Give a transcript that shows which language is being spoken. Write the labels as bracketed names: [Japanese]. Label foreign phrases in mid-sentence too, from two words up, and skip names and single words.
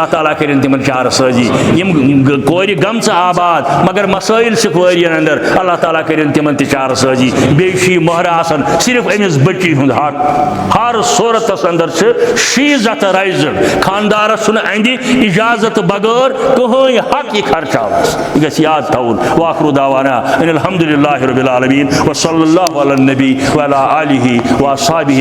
[Kashmiri] تعالیٰ کٔرِنۍ تِمن چارٕ سٲزی یِم کورِ گٔمژٕ آباد مگر مسٲیل چھِکھ وٲرین اندر اللہ تعالیٰ کٔرِنۍ تِمن تہِ چارٕ سٲزی بیٚیہِ چھُ یہِ مہر آسان صرف أمِس بٔچی ہُنٛد حق ہر صوٗرتس اندر چھِ شیٖزت رایزٕڈ خاندارس چھُنہٕ اندِ اجازت بغٲر کٕہٕنۍ حق یہِ خرچاونس یہِ گژھِ یاد تھاوُن [Arabic] واخرُ دعوانا ان الحمدللہ رب العالمین وصلی اللہ علی النبی وعلی آلہ واصحابہ